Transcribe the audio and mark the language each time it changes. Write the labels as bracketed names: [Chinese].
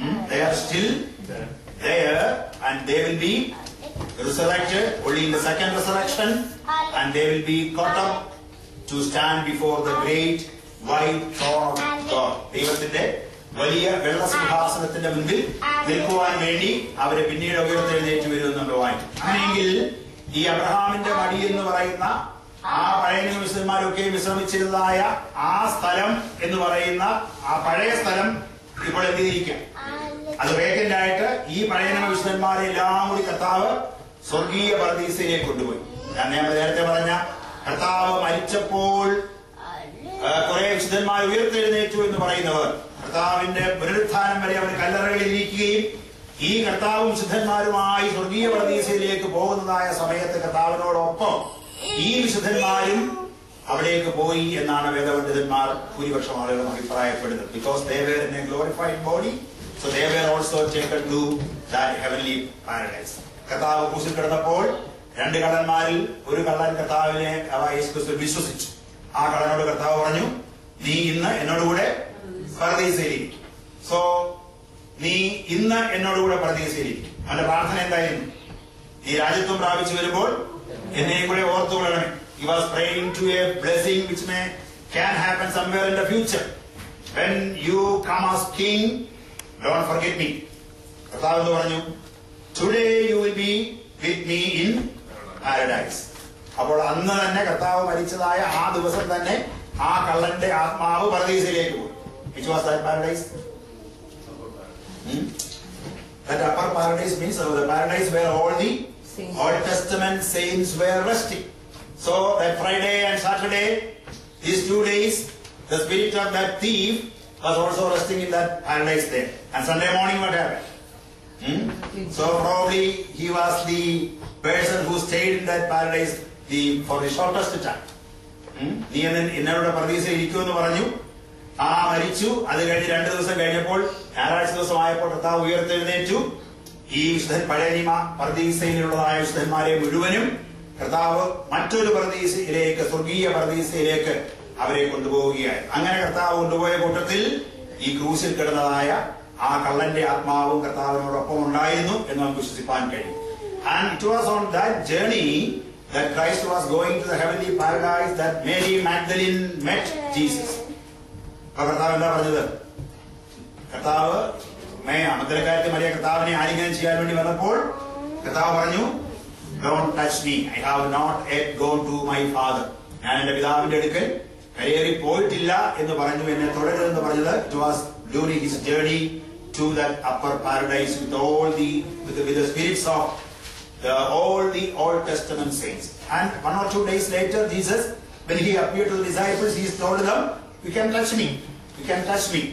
[English] They are still there and they will be resurrected only in the second resurrection, and they will be caught up to stand before the great white throne of God. [Malayalam] ദൈവത്തിന്റെ വലിയ വെള്ള സിംഹാസനത്തിന്റെ മുൻപിൽ നിൽക്കുവാൻ വേണ്ടി അവരെ പിന്നീട് ഉയർത്തെഴുന്നേറ്റ് വരുമെന്ന് നമ്മൾ വായിക്കും. അങ്ങനെയെങ്കിൽ ഈ അബ്രഹാമിന്റെ മടി എന്ന് പറയുന്ന ആ പഴയ നിയമസ്ഥന്മാരൊക്കെ വിശ്രമിച്ചിരുന്നതായ ആ സ്ഥലം എന്ന് പറയുന്ന ആ പഴയ സ്ഥലം ഇപ്പോൾ എന്ത് ചെയ്തിരിക്കാം? അത് വേക്കന്റ് ആയിട്ട് ഈ പഴയ നിയമസ്ഥന്മാരെ എല്ലാം കൂടി കർത്താവ് സ്വർഗീയ പർദീസയിലേക്ക് കൊണ്ടുപോയി. ഞാൻ നേരത്തെ പറഞ്ഞ കർത്താവ് മരിച്ചപ്പോൾ കുറെ വിശുദ്ധന്മാർ ഉയർത്തെഴുന്നേറ്റു എന്ന് പറയുന്നവർ കർത്താവിന്റെ പുനരുത്ഥാനം വരെ അവർ കല്ലറകളിൽ ഇരിക്കുകയും ഈ കർത്താവും വിശുദ്ധന്മാരുമായി സ്വർഗീയ പർദീസയിലേക്ക് പോകുന്നതായ സമയത്ത് കർത്താവിനോടൊപ്പം ഈ വിശുദ്ധന്മാരും അവിടേക്ക് പോയി എന്നാണ് വേദപണ്ഡിതന്മാർ ഭൂരിപക്ഷം ആളുകളും അഭിപ്രായപ്പെടുന്നത്. [English] Because they were in a glorified body, so they were also taken to that heavenly paradise. [Malayalam] കർത്താവ് ക്രൂശിൽ കിടന്നപ്പോൾ രണ്ട് കള്ളന്മാരിൽ ഒരു കള്ളൻ കർത്താവിനെ യേശുക്രിസ്തുവിൽ വിശ്വസിച്ചു. ആ കള്ളനോട് കർത്താവ് പറഞ്ഞു, നീ ഇന്ന് എന്നോടുകൂടെ പർദീസയിലിരിക്കും. സോ നീ ഇന്ന് എന്നോടുകൂടെ പർദീസയിലിരിക്കും. അവന്റെ പ്രാർത്ഥന എന്തായിരുന്നു? നീ രാജ്യത്വം പ്രാപിച്ചു വരുമ്പോൾ എന്നെയും കൂടെ ഓർത്തുകൊള്ളണമേ. [English] He was praying to a blessing which can happen somewhere in the future. When you come as king, don't forget me. [Malayalam] കർത്താവ് എന്ന് പറഞ്ഞു, [English] today you will be with me in paradise. [Malayalam] അപ്പോൾ അന്ന് തന്നെ കർത്താവ് മരിച്ചതായ ആ ദിവസം തന്നെ ആ കള്ളന്റെ ആത്മാവ് പർദീസയിലേക്ക് പോയി. [English] Which was that paradise? That upper paradise means the paradise where all the Old Testament saints were resting. So that Friday and Saturday, these 2 days, the spirit of that thief was also resting in that paradise there. And Sunday morning what happened? So probably he was the person who stayed in that paradise for the shortest time. [Malayalam] നീ എന്നോട് പർദീസയിൽ ഇരിക്കുമെന്ന് പറഞ്ഞു. ആ മരിച്ചു. അത് കഴിഞ്ഞ് 2 ദിവസം കഴിഞ്ഞപ്പോൾ ഞായറാഴ്ച ദിവസമായപ്പോൾ കർത്താവ് ഉയർത്തെഴുന്നേറ്റു. ഈ വിശുദ്ധൻ പഴയ നിയമ പർദീസയിലുള്ളതായ വിശുദ്ധന്മാരെ മുഴുവനും കർത്താവ് മറ്റൊരു പർദീസയിലേക്ക്, സ്വർഗീയ പർദീസയിലേക്ക് അവരെ കൊണ്ടുപോവുകയായി. അങ്ങനെ കർത്താവ് കൊണ്ടുപോയ കൂട്ടത്തിൽ ഈ ക്രൂശിൽ കിടന്നതായ ആ കള്ളന്റെ ആത്മാവും കർത്താവിനോടൊപ്പം ഉണ്ടായിരുന്നു എന്ന് നമുക്ക് വിശ്വസിപ്പാൻ കഴിയും. [English] And it was on that journey that Christ was going to the heavenly paradise that Mary Magdalene met Jesus. [Malayalam] അപ്പൊ കർത്താവ് എന്താ പറഞ്ഞത്? കർത്താവ് മഗ്ദലക്കാരത്തി മറിയ കർത്താവിനെ ആലിംഗനം ചെയ്യാൻ വേണ്ടി വന്നപ്പോൾ കർത്താവ് പറഞ്ഞു, [English] don't touch me, I have not yet gone to my father. [Malayalam] ഞാൻ എന്റെ പിതാവിന്റെ അടുക്കൽ കരയേറി പോയിട്ടില്ല എന്ന് പറഞ്ഞു. എന്നെ തുടരുതെന്ന് പറഞ്ഞത് [English] it was during his journey to that upper paradise with all the spirits of all the Old Testament saints. And 1 or 2 days later, Jesus, when he appeared to the disciples, he told them, you can touch me, you can touch me.